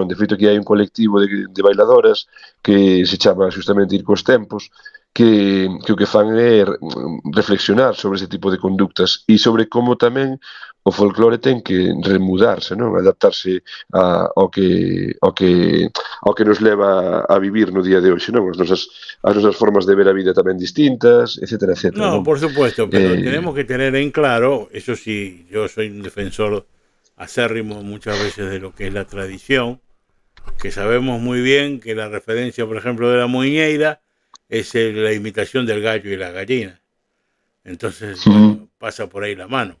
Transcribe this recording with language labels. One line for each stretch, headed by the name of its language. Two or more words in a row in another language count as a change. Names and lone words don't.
Galician: De feito, aquí hai un colectivo de bailadoras que se chama justamente Ir cos tempos, que o que fan é reflexionar sobre ese tipo de conductas e sobre como tamén o folclore ten que remudarse, non? Adaptarse ao que nos leva a vivir no día de hoxe, non? As nosas formas de ver a vida tamén distintas, etcétera, etcétera.
Spanish: No, por supuesto, pero tenemos que tener en claro, eso sí, yo soy un defensor acérrimo muchas veces de lo que es la tradición, que sabemos muy bien que la referencia, por ejemplo, de la muñeira es la imitación del gallo y la gallina. Entonces, bueno, pasa por ahí la mano.